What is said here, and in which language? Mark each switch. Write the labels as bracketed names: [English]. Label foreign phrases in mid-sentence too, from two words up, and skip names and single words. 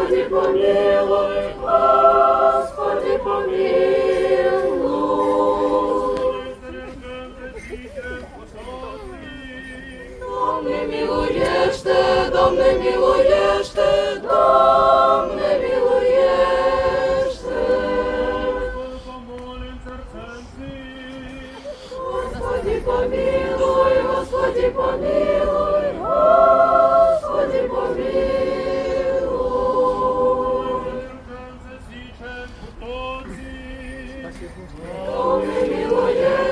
[Russian] помилуй, Господи, помилуй. [Romanian] Doamne miluiește, Doamne miluiește, Doamne miluiește. [Russian] Господи, помилуй, Господи, помилуй, Господи, помилуй. [Romanian] Doamne miluiește.